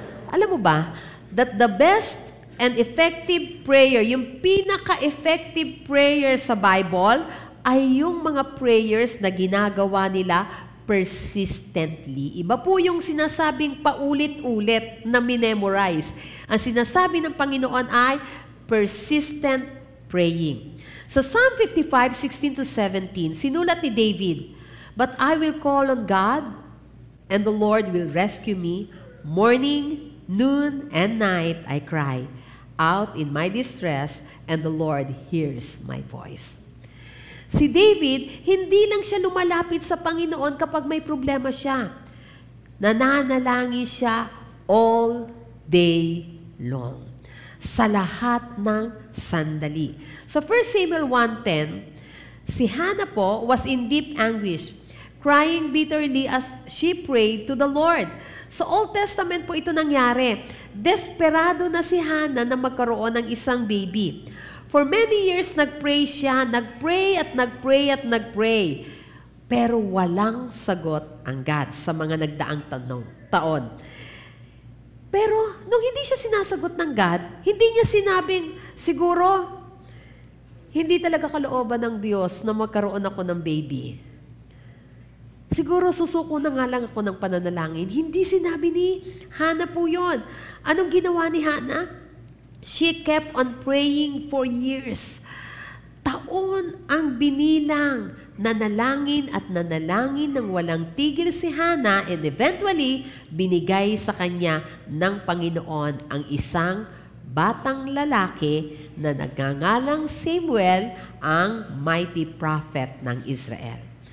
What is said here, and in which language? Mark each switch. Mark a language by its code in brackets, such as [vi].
[tl] Alam mo ba, [en] that the best and effective prayer, [tl] yung pinaka-effective prayer sa Bible, ay yung mga prayers na ginagawa nila persistently. Iba po yung sinasabing paulit-ulit na minemorize. Ang sinasabi ng Panginoon ay persistent praying. [en] Sa Psalm 55, 16-17, [tl] sinulat ni David, [en] "But I will call on God, and the Lord will rescue me. Morning, noon, and night I cry out in my distress, and the Lord hears my voice." [tl] Si David, hindi lang siya lumalapit sa Panginoon kapag may problema siya. Nananalangin siya [en] all day long. [tl] Sa lahat ng sandali. [en] Sa 1 Samuel 1:10, si Hannah po was in deep anguish, crying bitterly as she prayed to the Lord. [tl] Sa Old Testament po ito nangyari. Desperado na si Hannah na magkaroon ng isang baby. [en] For many years, [tl] nag-pray siya, nag-pray at nag-pray at nag-pray. Pero walang sagot ang God sa mga nagdaang taon. Pero nung hindi siya sinasagot ng God, hindi niya sinabing, siguro, hindi talaga kalooban ng Diyos na magkaroon ako ng baby. Siguro susuko na nga lang ako ng pananalangin. Hindi sinabi ni Hannah po yun. Anong ginawa ni Hannah? [en] She kept on praying for years. [tl] Taon ang binilang, nanalangin at nanalangin ng walang tigil si Hannah, [en] and eventually, [tl] binigay sa kanya ng Panginoon ang isang batang lalaki na nagngangalang Samuel, ang mighty prophet ng Israel.